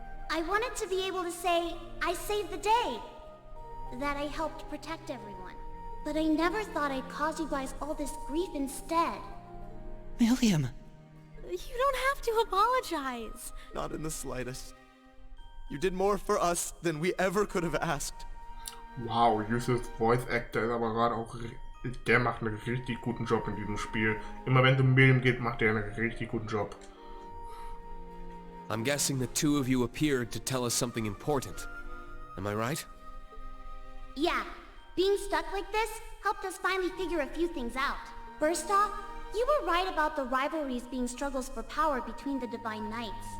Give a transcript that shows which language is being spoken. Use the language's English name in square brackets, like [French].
[English] I wanted to be able to say, I saved the day. That I helped protect everyone. But I never thought I'd cause you guys all this grief instead. Milliam! You don't have to apologize. Not in the slightest. You did more for us than we ever could have asked. [German] Wow, Yusufs Voice Actor ist aber gerade auch... Der macht einen richtig guten Job in diesem Spiel. Immer wenn es um Milliam geht, macht er einen richtig guten Job. [English] I'm guessing the two of you appeared to tell us something important. Am I right? Yeah. Being stuck like this helped us finally figure a few things out. First off, you were right about the rivalries being struggles for power between the Divine Knights.